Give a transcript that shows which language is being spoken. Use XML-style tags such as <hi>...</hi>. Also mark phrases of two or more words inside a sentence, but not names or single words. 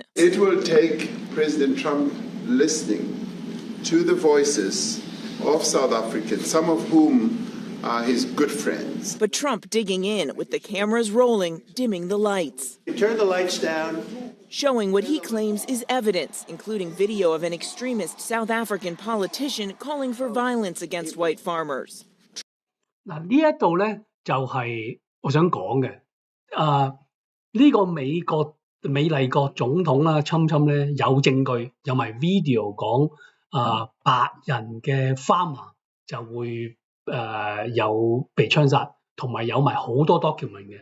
<en>It will take President Trump listening to the voices of South Africans, some of whom are his good friends. But Trump digging in with the cameras rolling, dimming the lights. You turn the lights down. Showing what he claims is evidence, including video of an extremist South African politician calling for violence against white farmers.</en> <yue>嗱，呢一度咧就係我想講嘅，呢個美麗國總統啦，Trump咧有證據，有埋 video 講白人嘅 farmer 就會有被槍殺，同埋有埋好多 document 嘅。</yue>